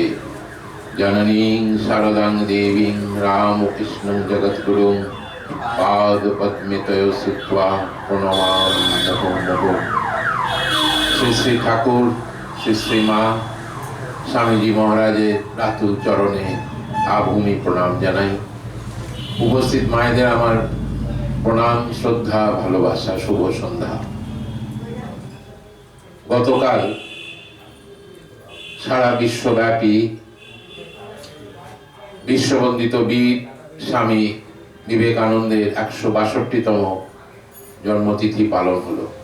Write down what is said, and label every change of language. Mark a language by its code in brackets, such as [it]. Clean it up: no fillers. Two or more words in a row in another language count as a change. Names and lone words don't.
[sa] जननीं शारदां देवीं रामकृष्णं जगद्गुरुं पादपद्मे श्रुत्वा प्रणमामि नमो नमो। [bn] শ্রী শ্রী ঠাকুর শ্রী শ্রী মা স্বামীজী মহারাজের রাতুল চরণে আভূমি প্রণাম জানাই। উপস্থিত মায়েদের আমার প্রণাম, শ্রদ্ধা, ভালোবাসা, শুভ সন্ধ্যা। গতকাল সারা বিশ্বব্যাপী বিশ্ববন্দিত বীর স্বামী বিবেকানন্দের ১৬২তম জন্মতিথি পালন হলো।